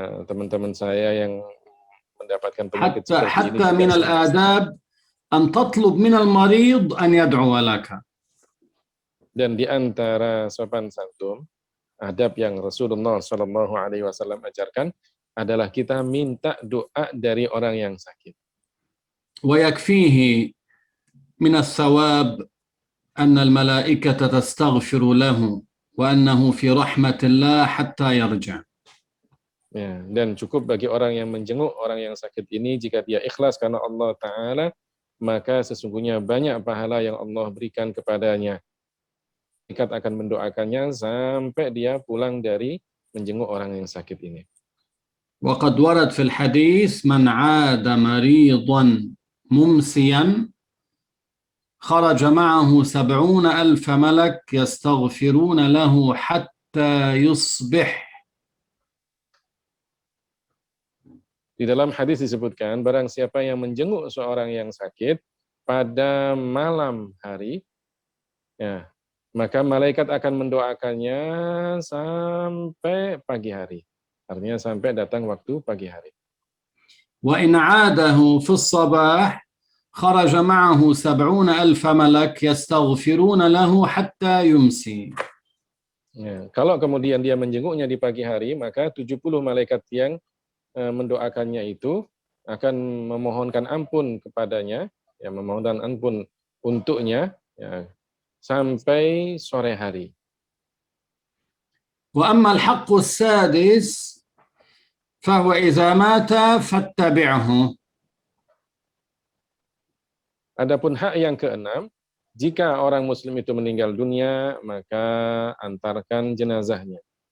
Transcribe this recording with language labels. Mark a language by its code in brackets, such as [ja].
[id] Teman-teman saya yang mendapatkan penyakit seperti ini [ar] حتى [id] juga [ar] من [id] sembuh. [ar] الآداب أن تطلب من المريض أن يدعو لك. [id] Dan di antara sopan santun, adab yang Rasulullah Shallallahu Alaihi Wasallam ajarkan adalah kita minta doa dari orang yang sakit. [ar] ويكفيه من الثواب أن الملائكة تستغفر له وأنه في رحمة الله حتى يرجع. [id] Ya, dan cukup bagi orang yang menjenguk orang yang sakit ini jika dia ikhlas karena Allah Ta'ala, maka sesungguhnya banyak pahala yang Allah berikan kepadanya. Malaikat akan mendoakannya sampai dia pulang dari menjenguk orang yang sakit ini. [ar] وقد ورد في الحديث من عاد مريضا ممسيا خرج معه 70,000 ملك يستغفرون له حتى يصبح. [id] Di dalam hadis disebutkan, barang siapa yang menjenguk seorang yang sakit pada malam hari, ya, maka malaikat akan mendoakannya sampai pagi hari. Artinya sampai datang waktu pagi hari. [ar] وإن عاده في الصباح خرج معه 70,000 ملك يستغفرون له حتى يمسي. [id] Ya, kalau kemudian dia menjenguknya di pagi hari, maka 70 malaikat yang mendoakannya itu akan memohonkan ampun kepadanya, ya, memohonkan ampun untuknya, ya, sampai sore hari. [ar] وأما الحق السادس فهو إذا مات فاتبعه. [id] Adapun hak yang keenam, jika orang muslim itu meninggal dunia, maka antarkan jenazahnya.